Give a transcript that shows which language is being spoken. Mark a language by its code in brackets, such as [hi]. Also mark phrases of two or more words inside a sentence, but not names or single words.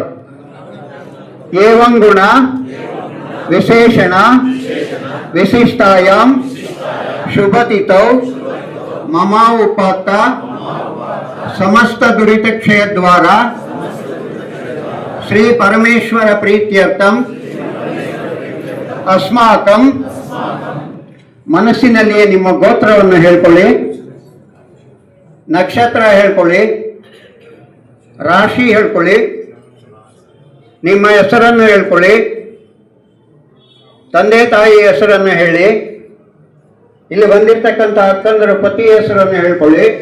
[sa] एवं गुण विशेषण विशिष्टायां शुभतिथौ ममा उपात्त समस्त दुरित क्षय द्वारा श्री परमेश्वर प्रीत्यर्थम [kn] अस्माकं ಮನಸ್ಸಿನಲ್ಲಿಯೇ ನಿಮ್ಮ ಗೋತ್ರವನ್ನು ಹೇಳ್ಕೊಳ್ಳಿ, ನಕ್ಷತ್ರ ಹೇಳ್ಕೊಳ್ಳಿ, ರಾಶಿ ಹೇಳ್ಕೊಳ್ಳಿ, ನಿಮ್ಮ ಹೆಸರನ್ನು ಹೇಳ್ಕೊಳ್ಳಿ, ತಂದೆ ತಾಯಿ ಹೆಸರನ್ನು ಹೇಳಿ, ಇಲ್ಲಿ ಬಂದಿರತಕ್ಕಂಥ ಅಕ್ಕಂದರ ಪತಿ ಹೆಸರನ್ನು ಹೇಳ್ಕೊಳ್ಳಿ.